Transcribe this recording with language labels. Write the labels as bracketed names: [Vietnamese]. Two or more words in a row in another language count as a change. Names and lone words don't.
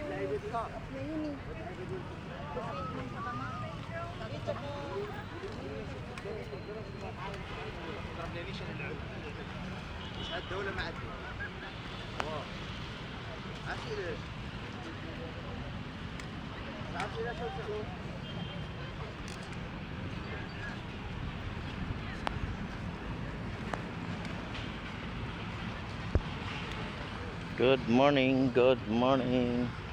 [Filipino] Na yun eh. [Arabic] الدولة ما عندي. عشان ليش؟ عشان ليش شو؟ [English] Good morning.